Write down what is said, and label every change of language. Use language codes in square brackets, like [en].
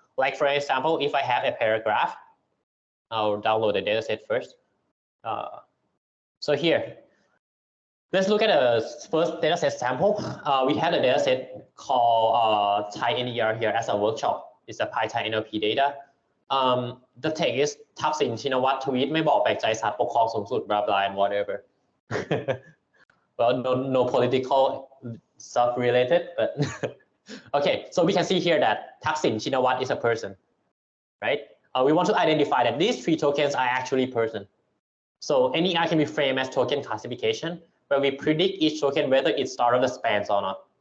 [en] Like, for example, if I have a paragraph, I'll download the dataset first. So here, let's look at the first dataset sample. We have a dataset called Thai NER here as a workshop. It's a PyThai NLP data. The text is [th] ทักษิณชินวัตรทวีตไม่บอกแปลกใจศาลปกครองสูงสุด [en] blah blah and whatever. Well, no political stuff related, but okay. So we can see here that ทักษิณชินวัตร is a person, right? We want to identify that these 3 tokens are actually person. So NER can be framed as token classification, where we predict each token whether it starts of the spans or not.